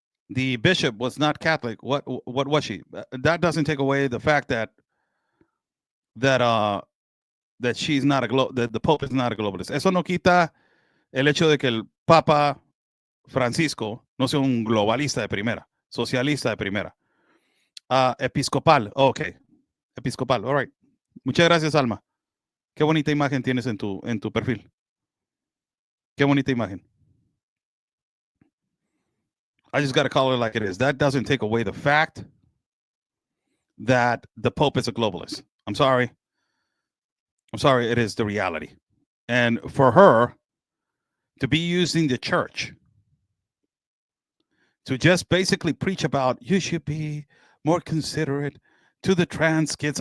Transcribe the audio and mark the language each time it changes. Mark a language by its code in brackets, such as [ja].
[en] The bishop was not Catholic. What was she? That doesn't take away the fact that she's not that the Pope is not a globalist. [es] Eso no quita el hecho de que el Papa Francisco no sea un globalista de primera, socialista de primera. [en] Episcopal, okay. Episcopal, all right. [es] Muchas gracias, [en] Alma. [es] Qué bonita imagen tienes en tu perfil. Qué bonita imagen. [en] I just got to call it like it is. That doesn't take away the fact that the Pope is a globalist. I'm sorry. It is the reality. And for her to be using the church to just basically preach about you should be more considerate to the trans kids.